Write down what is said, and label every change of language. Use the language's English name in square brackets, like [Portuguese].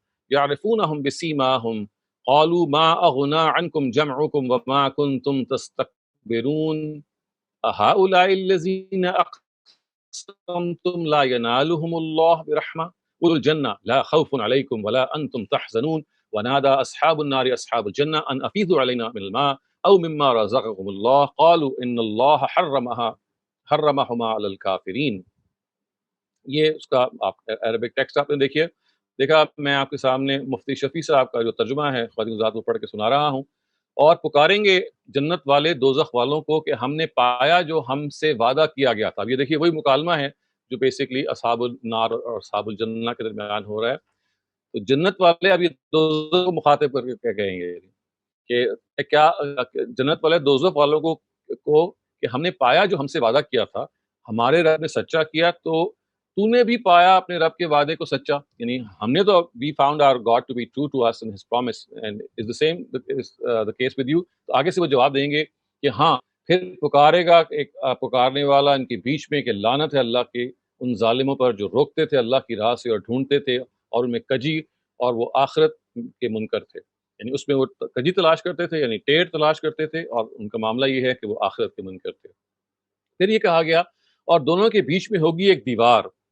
[Arabic] يعرفونهم بسيماهم قالوا ما أغنى عنكم جمعكم وما كنتم تستكبرون أهؤلاء الذين أقسمتم لا ينالهم الله برحمة ادخلوا الجنة لا خوف عليكم ولا أنتم تحزنون ونادى أصحاب النار أصحاب الجنة أن أفيضوا علينا من الماء أو مما رزقكم الله قالوا إن الله حرمهما على الكافرين. [Urdu] یہ اس کا آپ عربک ٹیکسٹ آپ نے دیکھا میں آپ کے سامنے مفتی شفیع صاحب کا جو ترجمہ ہے خواتین حضرات کو پڑھ کے سنا رہا ہوں. اور پکاریں گے جنت والے دوزخ والوں کو کہ ہم نے پایا جو ہم سے وعدہ کیا گیا تھا. اب یہ دیکھیے وہی مکالمہ ہے جو بیسکلی اصحاب النار اور اصحاب الجنہ کے درمیان ہو رہا ہے. تو جنت والے اب یہ دوزخ کو مخاطب کر کے کیا کہیں گے کہ کیا جنت والے دوزخ والوں کو کہ ہم نے پایا جو ہم سے وعدہ کیا تھا، ہمارے رب نے سچا کیا تو نے بھی پایا اپنے رب کے وعدے کو سچا. یعنی ہم نے تو [English] we found our God to be true to us and his promise and is the same the case with you. [Urdu] تو آگے سے وہ جواب دیں گے کہ ہاں پھر پکارے گا ایک پکارنے والا ان کے بیچ میں کہ لعنت ہے اللہ کے ان ظالموں پر جو روکتے تھے اللہ کی راہ سے اور ڈھونڈتے تھے اور ان میں کجی اور وہ آخرت کے منکر تھے، یعنی اس میں وہ کجی تلاش کرتے تھے، یعنی ٹیڑھ تلاش کرتے تھے، اور ان کا معاملہ یہ ہے کہ وہ آخرت کے منکر تھے۔ پھر یہ کہا گیا اور دونوں کے بیچ میں ہوگی ایک دیوار،